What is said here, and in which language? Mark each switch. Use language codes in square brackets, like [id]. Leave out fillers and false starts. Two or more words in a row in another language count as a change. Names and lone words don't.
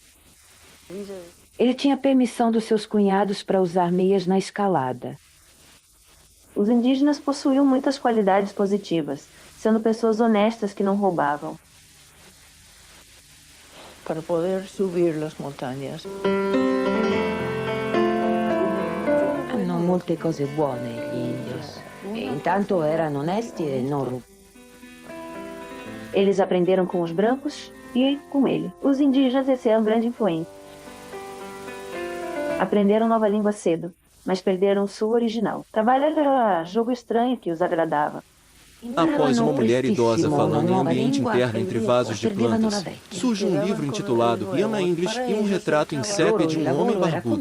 [pt] Ele tinha permissão dos seus cunhados para usar meias na escalada. Os indígenas possuíam muitas qualidades positivas, sendo pessoas honestas que não roubavam. Para poder subir as montanhas. [it] Hanno molte cose buone gli indios. E intanto erano onesti e non rubavano. [pt] Eles aprenderam com os brancos e com ele. Os indígenas exerceram grande influência. Aprenderam nova língua cedo, mas perderam sua original. Trabalhar era jogo estranho que os agradava. Após uma mulher idosa falando em ambiente interno entre vasos de plantas, surge um livro intitulado Yama English e um retrato em sépia de um homem barbudo.